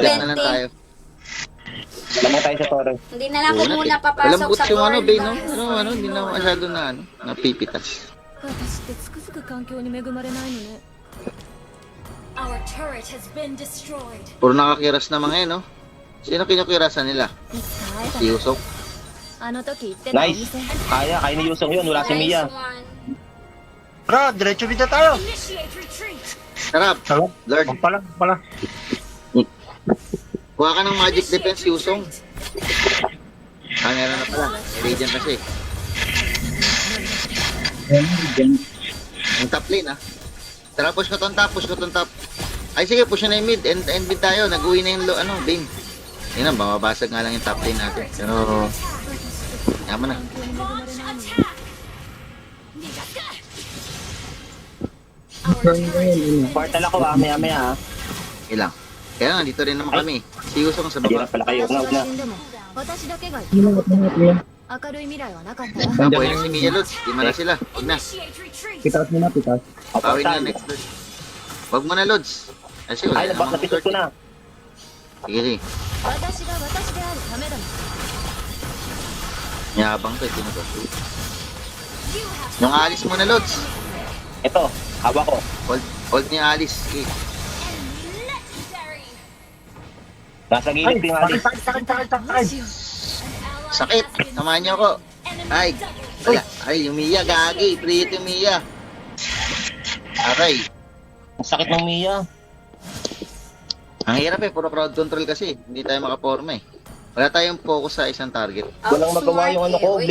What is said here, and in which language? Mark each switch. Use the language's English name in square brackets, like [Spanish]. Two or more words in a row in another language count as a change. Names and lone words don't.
[Filipino] na lang tayo. Lamang tayo sa torre. Hindi na lang ako muna Walang papasok boots sa yung ano, board. Bay, no? Hindi na masyado na, napipitas. [Japanese] 私ってつくづく環境に恵まれないのね [English] Our turret has been destroyed. [Filipino] Puro nakakiras na mga no? Sino kinukirasan nila? [Japanese] いつか会えた [Filipino] Si [Japanese] ね [Filipino] Yusok? [Japanese] あの時言ってたお Nice. 店 [Filipino] Kaya ni Yusong yun. Wala si Nice Mia. one. Tara, diretso dito tayo. [English] Initiate retreat. [Filipino] Sarap! Sarap. Lord, Pala. kuha ka ng [English] magic defense, [Filipino] Yusong. Meron na pala. Radiant kasi. Ang [English] top lane, [Filipino] Tara, push ko tong top. Ay, sige, push na yung mid. [English] End mid [Filipino] tayo. Nag-uwi na yung Bane. Yun na, mababasag nga lang yung [English] top lane [Filipino] natin. Pero, yaman na. [English] Launch attack. Our turret has been [Filipino] Portal ako maya. Ilang. Kaya nga, dito rin naman kami. Si Yusong sa Hirap baba. pala kayo. [Japanese] 私 [Filipino] Una, [Japanese] が [Filipino] una. [Japanese] 死んでも私だけが生き残った明るい未来はなかったよ [Filipino] Nabuhay na si Mia Lods. Lima na sila. Huwag na. [English] initiate retreat. [Filipino] Pitas mo na, pitas. Bawin na Portal. next Lods. Huwag mo na, Lods. Kasi wala Ay, namang napisot ko na. Sige, sige. [Japanese] 私が私であるためだもん [Filipino] Yabang to. Ito na to. [English] You have [Filipino] Yung alis mo na, Lods. Ito, hawak ko. Hold niya alis. Okay. legendary. Nasa gilid ko yung alis. [English] An ally [Filipino] Sakit. [English] has been [Filipino] Samahan niyo ako. enemy Ay. double. Wala. Ay, yung Mia. Gagi. Pretty yung Mia. Aray. Ang sakit ng Mia. Ang hirap puro [English] crowd control [Filipino] kasi. Hindi tayo makaporma Wala tayong focus sa isang target. Walang magawa yung ano ko.